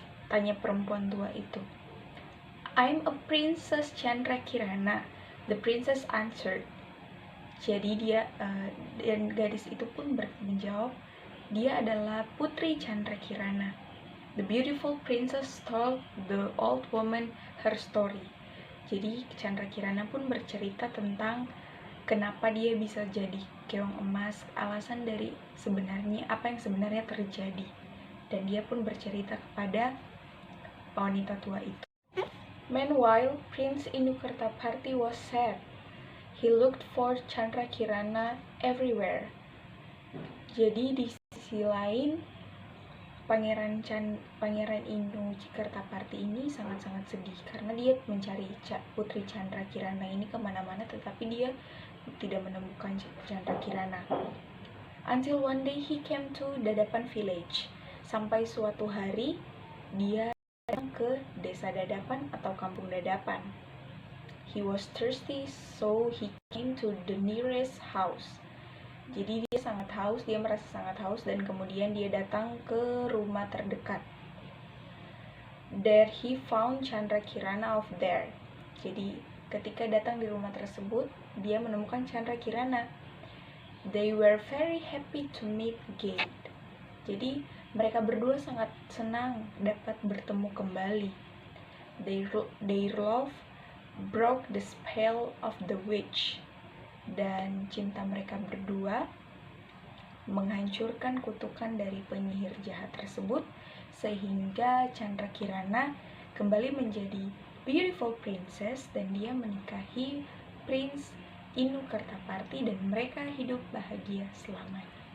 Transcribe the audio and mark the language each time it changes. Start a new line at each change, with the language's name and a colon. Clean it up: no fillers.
Indonesian: Tanya perempuan tua itu.
English: I'm a princess
Indonesian: Chandra Kirana.
English: The princess answered.
Indonesian: Jadi dan gadis itu pun menjawab, dia adalah Putri Chandra Kirana.
English: The beautiful princess told the old woman her story.
Indonesian: Jadi Chandra Kirana pun bercerita tentang kenapa dia bisa jadi keong emas, alasan dari apa yang sebenarnya terjadi. Dan dia pun bercerita kepada wanita tua itu.
English: Meanwhile, Prince Inukertaparti was sad. He looked for Chandra Kirana everywhere.
Indonesian: Jadi di sisi lain, Pangeran Inukertaparti ini sangat-sangat sedih karena dia mencari Putri Chandra Kirana ini kemana-mana, tetapi dia tidak menemukan Chandra Kirana.
English: Until one day he came to Dadapan village.
Indonesian: Sampai suatu hari dia datang ke desa Dadapan atau kampung Dadapan.
English: He was thirsty, so he came to the nearest house.
Indonesian: Jadi dia merasa sangat haus dan kemudian dia datang ke rumah terdekat.
English: There he found Chandra Kirana of there.
Indonesian: Jadi ketika datang di rumah tersebut, dia menemukan Chandra Kirana.
English: They were very happy to meet again.
Indonesian: Jadi mereka berdua sangat senang dapat bertemu kembali.
English: Their love broke the spell of the witch.
Indonesian: Dan cinta mereka berdua menghancurkan kutukan dari penyihir jahat tersebut, sehingga Chandra Kirana kembali menjadi
English: beautiful princess
Indonesian: dan dia menikahi Prince Inukertaparti dan mereka hidup bahagia selamanya.